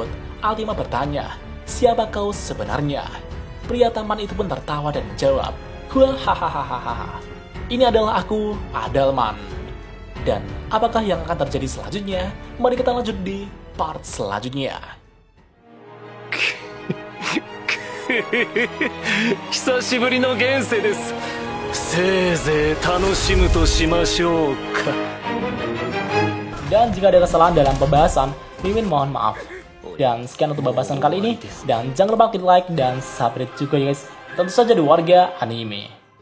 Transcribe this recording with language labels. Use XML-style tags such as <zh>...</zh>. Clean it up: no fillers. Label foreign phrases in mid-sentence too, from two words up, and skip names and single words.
<id>Ultima bertanya, "Siapa kau sebenarnya?" Pria tampan itu pun tertawa dan menjawab, "Hahaha. Ini adalah aku, Adelman." Dan apakah yang akan terjadi selanjutnya? Mari kita lanjut di part selanjutnya.</id> <ja>久しぶりの現世です。せいぜい楽しむとしましょうか。</ja> <id>Dan jika ada kesalahan dalam pembahasan, Mimin mohon maaf. Dan sekian untuk pembahasan kali ini. Dan jangan lupa klik like dan subscribe juga ya guys. Tentu saja di Warga Anime.</id>